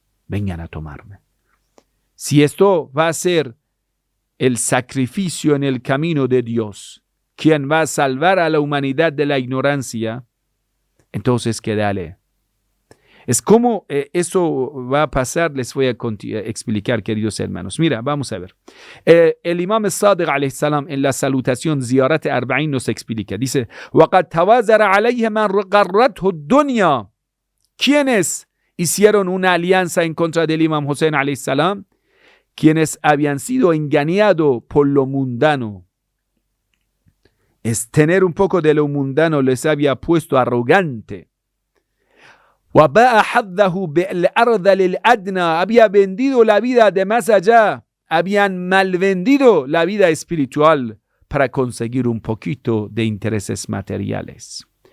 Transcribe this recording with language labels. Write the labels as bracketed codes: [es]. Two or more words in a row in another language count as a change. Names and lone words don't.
[es] Si esto va a ser el sacrificio en el camino de Dios, quien va a salvar a la humanidad de la ignorancia, entonces que dale. Es como eso va a pasar, les voy a explicar, queridos hermanos. Mira, vamos a ver. El Imam Sadiq [ar] عليه السلام [es] en la salutación Ziyarat Arba'in nos explica. Dice, [ar] وَقَدْ تَوَازَرَ عَلَيْهَ مَنْ غَرَّتْهُ الدُّنْيَا. [es] ¿Quiénes hicieron una alianza en contra del Imam Hussein [ar] عليه السلام? [es] Quienes habían sido engañados por lo mundano. Es tener un poco de lo mundano les había puesto arrogante. Había vendido la vida de más allá, habían malvendido la vida espiritual para conseguir un poquito de intereses materiales.